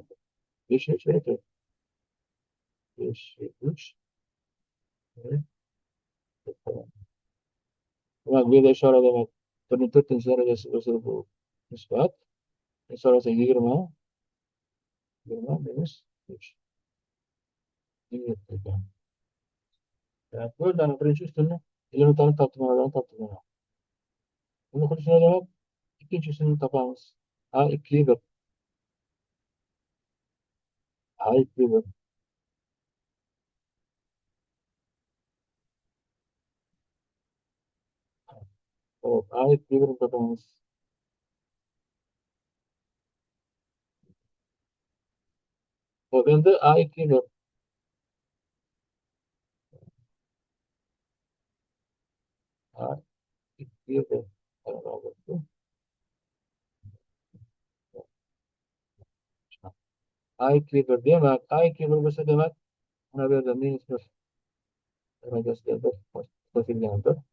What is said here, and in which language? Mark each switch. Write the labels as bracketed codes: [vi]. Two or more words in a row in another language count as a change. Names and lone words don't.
[uz] 5 3 demak, bu yerda ishora demak 1/4 darajasi bo'lsa bu nisbat. Ishorasi 20 minus 3. Demak, bu yerdan birinchi ustunni elementlarni topdim. Buni qilishni demak, ikkinchi ustunni topamiz. A2 1. A2 1. Hop, A2 1 topamiz. Hop, endi A2 1. A2 1. A2 1 demak, A2 1 bo'lsa demak, mana bu yerda minus 1 darajasiga 1 qo'shilgandir.